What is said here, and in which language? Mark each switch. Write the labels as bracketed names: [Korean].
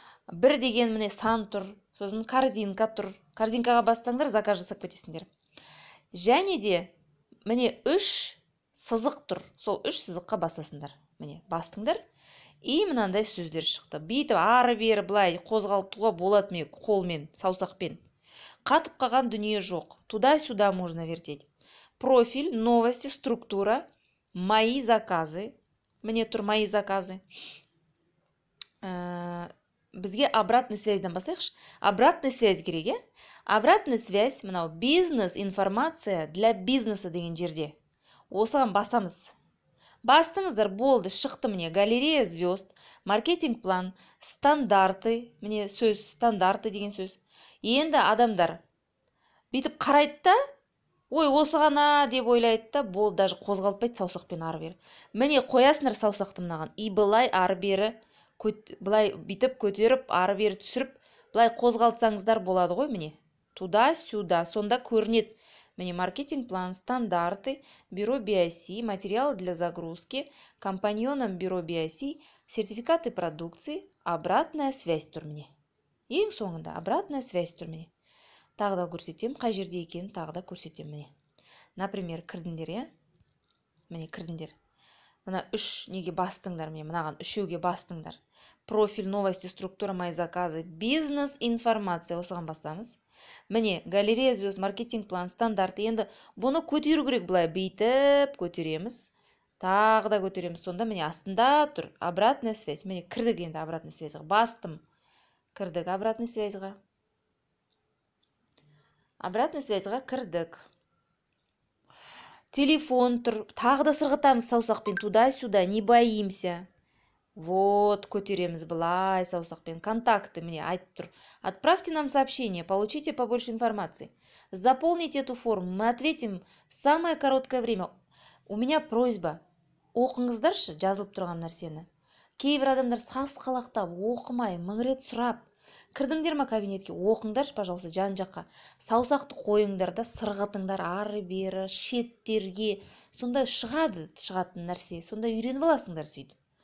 [Kazakh] Бір деген міне сан тұр, сосын корзинка тұр. Корзинкаға бассаңдар, заказ жасап кетесіңдер. Және де міне 3 сызық тұр. Сол 3 сызыққа басасыңдар. Міне бастыңдар. И мынандай сөздер шықты. Бүйтіп ары бері былай қозғалтуға болады ме қолмен, саусақпен. Қатып қалған дүние жоқ. [Russian] Туда-сюда можно вертеть. Профиль, новости, структура, мои заказы. [Kazakh] Міне тұр мои заказы. Бізге обратный связьдан бастайықшы. Обратный связь керек, е? Обратный связь, мынау бизнес, [Russian] информация для бизнеса [Kazakh] деген жерде. Осыған басамыз. Бастыңыздар, болды, шықты міне, [Russian] галерея звезд, маркетинг план, стандарты, [Kazakh] міне сөз, стандарты деген сөз. Енді адамдар бүйтіп қарайды да, ой, осы ғана деп ойлайды да, болды, даже қозғалтпайды саусақпен ары бері. Міне қоясыңдар саусақты мынаған, и былай ары бері, былай бүйтіп көтеріп, ары бері түсіріп, былай қозғалтсаңыздар болады ғой, міне. [Russian] Туда-сюда, [Kazakh] сонда көрінеді. [Russian] Міне маркетинг план, стандарты, бюро BIC, материалы для загрузки, компаньоном бюро BIC, сертификаты продукции, обратная связь [Kazakh] тұр міне. Ең соңында обратная связь тұр міне. Тағы да көрсетем, қай жерде екенін тағы да көрсетем міне. Например, кірдіңдер, е? Міне кірдіңдер. Мына 3 неге бастыңдар, міне мынаған 3-ге бастыңдар. [Russian] Профиль, новости, структура, мои заказы, бизнес, информация. [Kazakh] Осыған басамыз. [Russian] Міне, галерея звезд, маркетинг план, стандарты. [Kazakh] Енді бұны көтеру керек, былай бүйтіп көтереміз. Тағы да көтереміз. Сонда міне астында тұр. Обратная связь. Міне кірдік енді обратная связьға. Бастым. Кірдік обратная связьға. Обратная связьға кірдік. Телефон тұр. Тағы да сырғытамыз саусақпен. [Russian] Туда-сюда. Не боимся. [Kazakh] Вот, көтереміз былай саусақпен. Контакты, міне айтып тұр. [Russian] Отправьте нам сообщение, получите побольше информации. Заполните эту форму, мы ответим в самое короткое время. У меня просьба. [Kazakh] Оқыңыздаршы жазылып тұрған нәрсені. Кейбір адамдар сасқалақтап, оқымай, мың рет сұрап. Кірдіңдер ма кабинетке? Оқыңдаршы, пожалуйста, жан-жаққа. Саусақты қойыңдар да, сырғытыңдар ары бері, шеттерге. Сонда шығатын нәрсе. Сонда үйреніп аласыңдар сөйтіп.